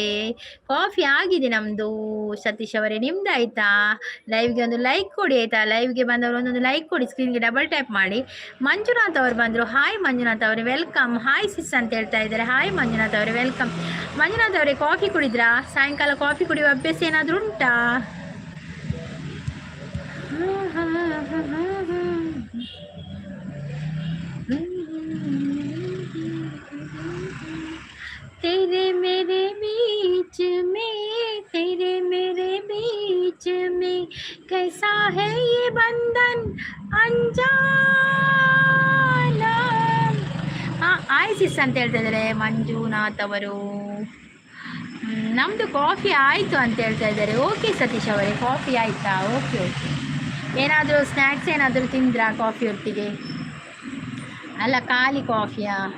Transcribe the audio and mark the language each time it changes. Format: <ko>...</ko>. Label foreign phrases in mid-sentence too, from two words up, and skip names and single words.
<kn>ಕಾಫಿ ಆಗಿದೆ ನಮ್ದು ಸತೀಶ್ ಅವರೇ, ನಿಮ್ದು ಆಯ್ತಾ? ಲೈವ್ಗೆ ಒಂದು ಲೈಕ್ ಕೊಡಿ ಆಯ್ತಾ? ಲೈವ್ಗೆ ಬಂದವರು ಒಂದೊಂದು ಲೈಕ್ ಕೊಡಿ, ಸ್ಕ್ರೀನ್ಗೆ ಡಬಲ್ ಟ್ಯಾಪ್ ಮಾಡಿ. ಮಂಜುನಾಥ್ ಅವರು ಬಂದರು, ಹಾಯ್ ಮಂಜುನಾಥ್ ಅವರೇ ವೆಲ್ಕಮ್. ಹಾಯ್ ಸಿಸ್ ಅಂತ ಹೇಳ್ತಾ ಇದ್ದಾರೆ. ಹಾಯ್ ಮಂಜುನಾಥ್ ಅವರೇ ವೆಲ್ಕಮ್. ಮಂಜುನಾಥ್ ಅವರೇ ಕಾಫಿ ಕುಡಿದ್ರಾ? ಸಾಯಂಕಾಲ ಕಾಫಿ ಕುಡಿಯುವ ಅಭ್ಯಾಸ ಏನಾದರೂ ಉಂಟಾ?</kn> <hi>तेरे मेरे बीच में कैसा है ये बंधन अंजाना.</hi> <kn>ಆಯ್ಸಿಸ್ ಅಂತ ಹೇಳ್ತಾ ಇದ್ದಾರೆ ಮಂಜುನಾಥ್ ಅವರು. ನಮ್ಮದು ಕಾಫಿ ಆಯಿತು ಅಂತ ಹೇಳ್ತಾ ಇದ್ದಾರೆ. ಓಕೆ ಸತೀಶ್ ಅವರೇ, ಕಾಫಿ ಆಯಿತಾ? ಓಕೆ. ಏನಾದರೂ ಸ್ನ್ಯಾಕ್ಸ್ ಏನಾದರೂ ತಿಂದ್ರಾ ಕಾಫಿ ಒಟ್ಟಿಗೆ? ಅಲ್ಲ, ಖಾಲಿ ಕಾಫಿಯಾ?</kn>